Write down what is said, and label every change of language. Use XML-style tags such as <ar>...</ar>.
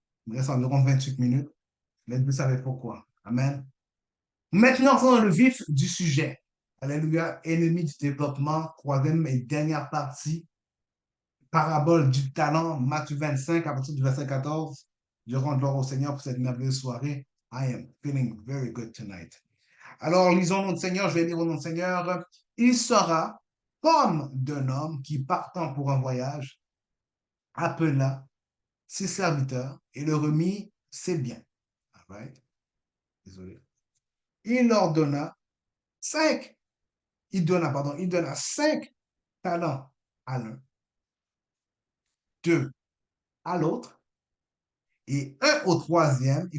<fr>Il me reste environ 28 minutes. Mais vous savez pourquoi. Amen. Maintenant, entrons dans le vif du sujet. Alléluia. Ennemi du développement, troisième et dernière partie. Parabole du talent, Matthieu 25, à partir du verset 14. Je rends gloire au Seigneur pour cette merveilleuse soirée.</fr> <en>I am feeling very good tonight.</en> <fr>Alors, lisons notre Seigneur, je vais lire au nom du Seigneur. Il sera comme d'un homme qui, partant pour un voyage, appela ses serviteurs et leur remit ses biens.</fr> <en>All right?</en> <fr>Désolé. Il leur donna cinq, il donna 5 talents à l'un, 2 à l'autre et un au troisième.</fr>